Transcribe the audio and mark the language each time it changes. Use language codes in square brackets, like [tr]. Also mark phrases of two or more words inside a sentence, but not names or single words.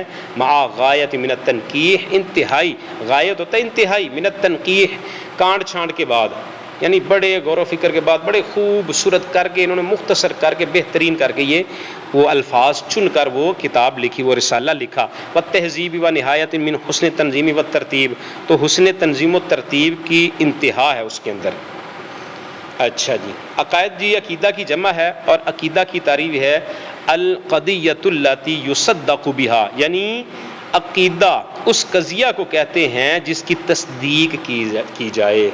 [ar] مع غایت من التنقیح، [ur] انتہائی، غایت ہوتا ہے انتہائی، [ar] من التنقیح [ur] کانٹ چھانٹ کے بعد، یعنی بڑے غور و فکر کے بعد، بڑے خوبصورت کر کے انہوں نے مختصر کر کے بہترین کر کے یہ وہ الفاظ چن کر وہ کتاب لکھی، وہ رسالہ لکھا. [ar] والتہذیب و نہایت من حسن تنظیم و ترتیب، [ur] تو حسن تنظیم و ترتیب کی انتہا ہے اس کے اندر. اچھا جی، عقائد جی عقیدہ کی جمع ہے، اور عقیدہ کی تعریف ہے [ar] القضیۃ التی یصدق بہا، [ur] یعنی عقیدہ اس قضیہ کو کہتے ہیں جس کی تصدیق کی جائے.